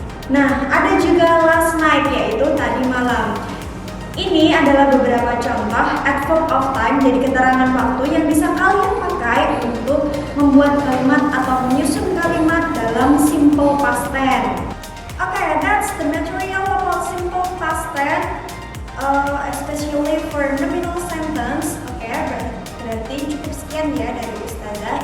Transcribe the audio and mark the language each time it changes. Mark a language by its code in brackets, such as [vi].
[id] Nah, ada juga last night, yaitu tadi malam. Ini adalah beberapa contoh adverb of time, jadi keterangan waktu yang bisa kalian pakai untuk membuat kalimat atau menyusun kalimat dalam simple past tense. [en] Okay, that's the material about simple past tense, especially for nominal sentence. [id] Okay, berarti cukup sekian ya dari Ustazah.